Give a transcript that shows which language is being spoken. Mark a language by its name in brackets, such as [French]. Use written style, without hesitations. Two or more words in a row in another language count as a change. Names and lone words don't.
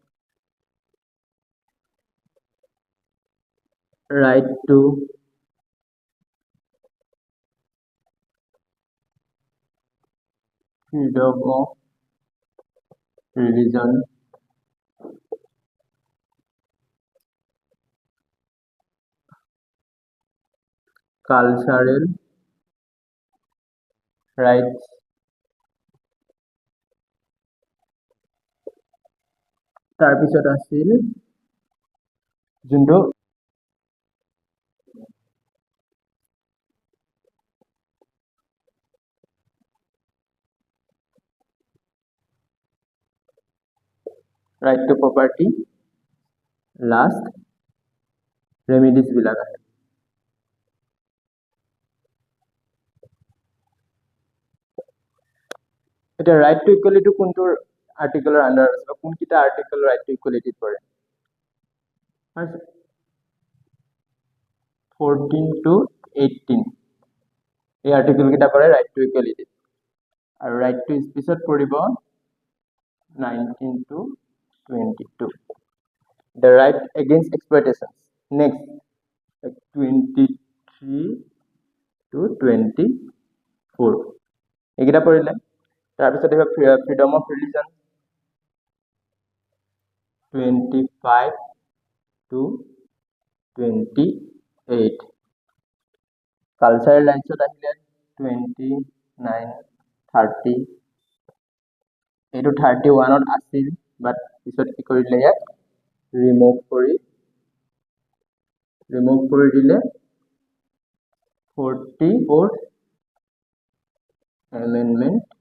[English] right to freedom of religion cultural rights [Assamese] তাৰ পিছত আছিল যোনটো [English] right to property last remedies [Assamese] বিলাক আছে এটা [English] right to equality [Assamese] কোনটো [English] article under [Assamese] আছে বা কোনকিটা আৰ্টিকল [English] right to equality [Assamese] পৰে ফাৰ্স্ট [English] 14 to 18 [Assamese] এই আৰ্টিকল কিটা পৰে [English] right to equality আৰু right to speech পৰিব 19 to 22 the right against exploitation next 23 to 24 [Assamese] এইকেইটা পৰিলে তাৰ পিছত [English] freedom of religion 25 to [Assamese] 28 [English] cultural rights [Assamese] আহিলে 29 30 এইটো 31ত আছিল বাট পিছত কি কৰিলে ইয়াক ৰিমুভ কৰি দিলে 44th এমেণ্ডমেণ্ট